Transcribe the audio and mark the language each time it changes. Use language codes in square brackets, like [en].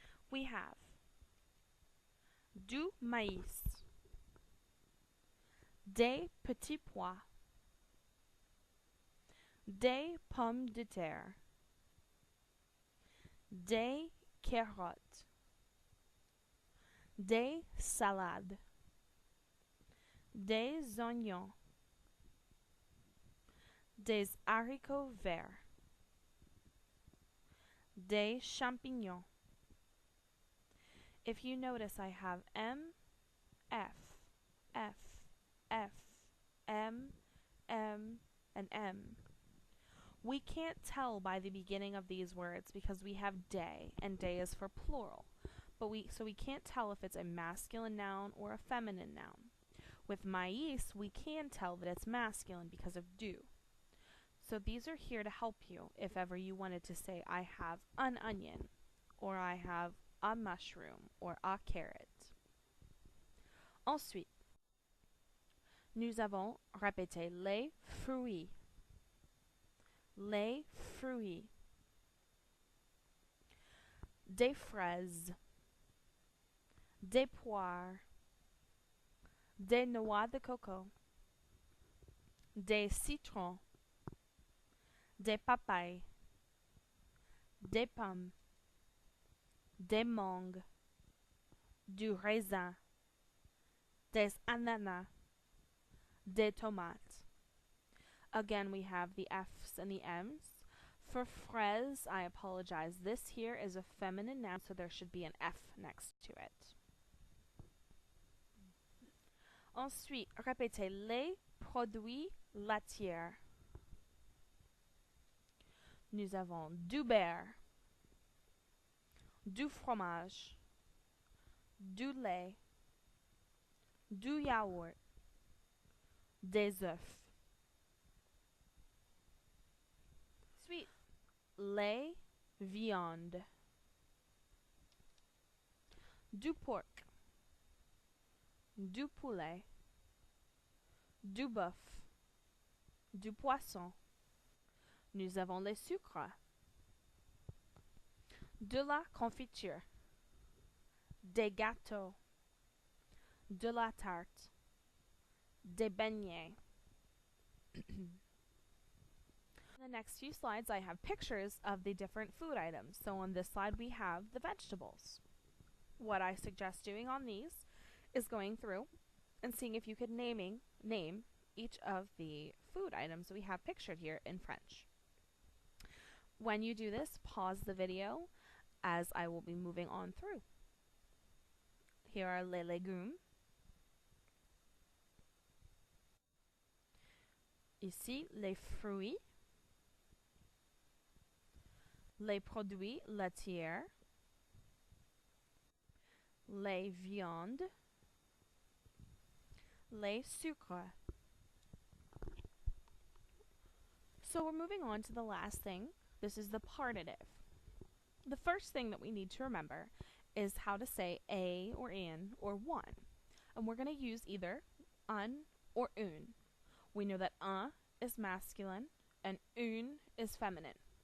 [en] We have [fr] du maïs, des petits pois, des pommes de terre, des carottes, des salades, des oignons, des haricots verts, des champignons. [en] If you notice, I have M, F, F, F, M, M, and M. We can't tell by the beginning of these words because we have day, and day is for plural. So we can't tell if it's a masculine noun or a feminine noun. With maïs, we can tell that it's masculine because of du. So these are here to help you if ever you wanted to say, I have an onion, or I have a mushroom, or a carrot. [fr] Ensuite, nous avons répété les fruits. Les fruits. Des fraises, des poires, des noix de coco, des citrons, des papayes, des pommes, des mangues, du raisin, des ananas, des tomates. [en] Again, we have the F's and the M's. For fraise, I apologize. This here is a feminine noun, so there should be an F next to it. [fr] Ensuite, répétez les produits laitiers. Nous avons du beurre, du fromage, du lait, du yaourt, des œufs. Ensuite, les viandes, du porc, du poulet, du bœuf, du poisson. Nous avons les sucres, de la confiture, des gâteaux, de la tarte, des beignets. [en] In the next few slides, I have pictures of the different food items. So on this slide, we have the vegetables. What I suggest doing on these is going through and seeing if you could name each of the food items we have pictured here in French. When you do this, pause the video as I will be moving on through. Here are les légumes. [fr] Ici, les fruits, les produits laitiers, les viandes, les sucres. [en] So we're moving on to the last thing. This is the partitive. The first thing that we need to remember is how to say a or in or one. And we're going to use either un or une. We know that un is masculine and une is feminine.